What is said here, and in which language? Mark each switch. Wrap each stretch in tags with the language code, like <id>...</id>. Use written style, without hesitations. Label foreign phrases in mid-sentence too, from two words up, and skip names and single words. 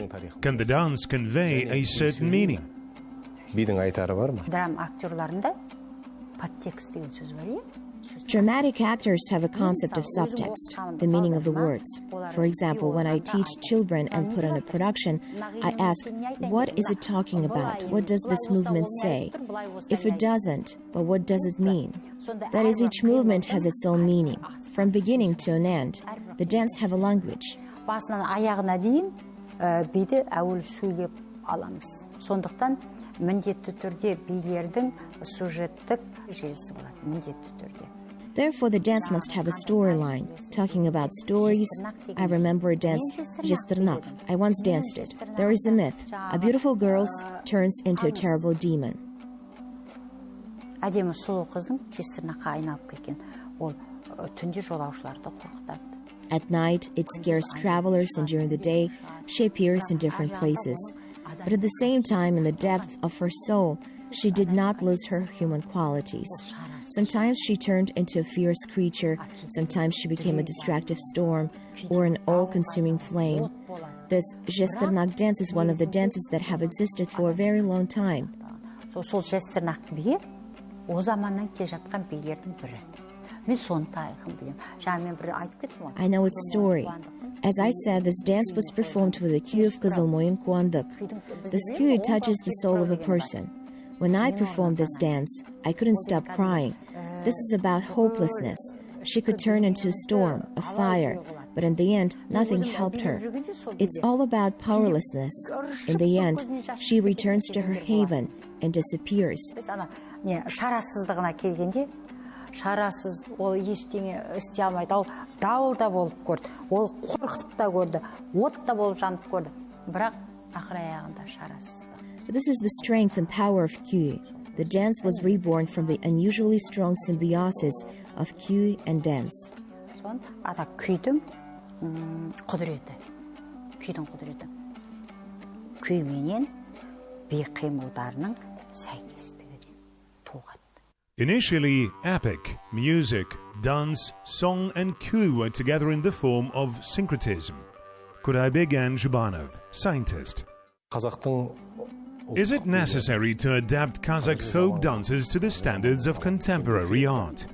<en>Can the dance convey a certain meaning?</en> <kk>Драма актерларында подтекст деген сөз бар, иә?</kk> <en>Dramatic actors have a concept of subtext, the meaning of the words. For example, when I teach children and put on a production, I ask, what is it talking about? What does this movement say? If it doesn't, but what does it mean? That is, each movement has its own meaning. From beginning to an end, the dance have a language.</en> <kk>Басынан аяғына дейін биді әуел сөйлеп аламыз. Сондықтан міндетті түрде билердің сюжеттік желісі болады, міндетті түрде.</kk> <en>Therefore, the dance must have a storyline, talking about stories. I remember a dance, Жестернак. I once danced it. There is a myth. A beautiful girl turns into a terrible demon.</en> <kk>Әдемі сұлу қызың Жестернакқа айналып кеткен. Ол түнде жолаушыларды қорқытады.</kk> <en>At night, it scares travelers, and during the day, she appears in different places. But at the same time, in the depth of her soul, she did not lose her human qualities. Sometimes she turned into a fierce creature, sometimes she became a destructive storm or an all-consuming flame. This Жестернак dance is one of the dances that have existed for a very long time.</en> <kk>Сол Жестернак биі о заманнан келе жатқан билердің бірі.</kk> <en>I know its story. As I said, this dance was performed with the cue of Kızılmoyun Kuandık. This cue touches the soul of a person. When I performed this dance, I couldn't stop crying. This is about hopelessness. She could turn into a storm, a fire, but in the end, nothing helped her. It's all about powerlessness. In the end, she returns to her haven and disappears.</en> <kk>Шарасыз, ол ештеңе істей алмайды. Ол дауыл да болып көрді, ол қорқытып та көрді, от та болып жанып көрді. Бірақ ақыр аяғында шарасыз.</kk> <en>This is the strength and power of Kyu. The dance was reborn from the unusually strong symbiosis of Kyu and dance.</en> <kk>Ата күйдің құдіреті. Күйдің құдіреті. Күй менен би қимылдарының сәйкестігі туғады.</kk> <en>Initially, epic, music, dance, song and cue were together in the form of syncretism. Kuraybegan Zhubanov, scientist. Is it necessary to adapt Kazakh folk dances to the standards of contemporary art?</en>